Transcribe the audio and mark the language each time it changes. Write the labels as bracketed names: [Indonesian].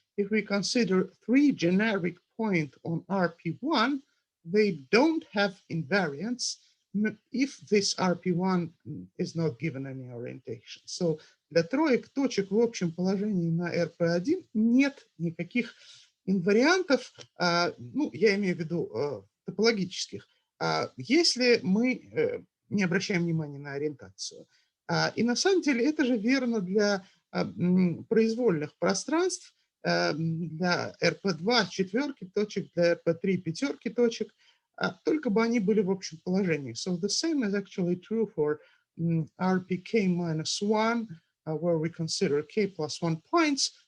[English] If we consider 3 generic points on RP1, they don't have invariants if this RP1 is not given any orientation. [Russian] So для троек точек в общем положении на RP1 нет никаких инвариантов, ну, я имею в виду топологических, если мы не обращаем внимания на ориентацию. И на самом деле это же верно для произвольных пространств, для RP2 четверки точек, для RP3 пятерки точек, только бы они были в общем положении. [English] So the same is actually true for RPK minus 1, where we consider k plus 1 points.